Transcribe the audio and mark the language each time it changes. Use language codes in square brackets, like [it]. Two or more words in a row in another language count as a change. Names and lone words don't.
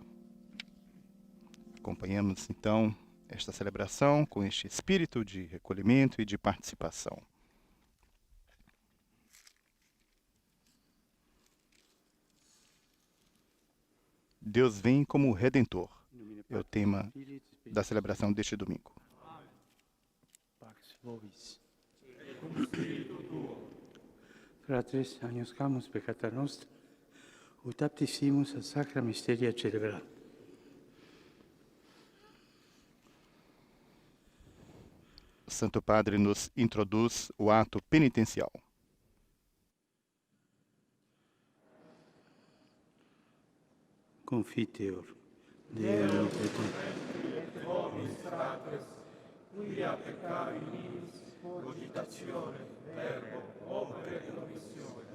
[pt] Acompanhamos, então, esta celebração com este espírito de recolhimento e de participação. Deus vem como Redentor. É o tema da celebração deste domingo. [la] Pax vobis. Fratres, agnoscamus peccata nostra, ut aptissimus a sacra mysteria celebrata. [pt] O Santo Padre nos introduz o ato penitencial. [la] Confiteor. Deum et vobis fratres, quia peccari nimis, cogitatione, verbo, opere et omissione.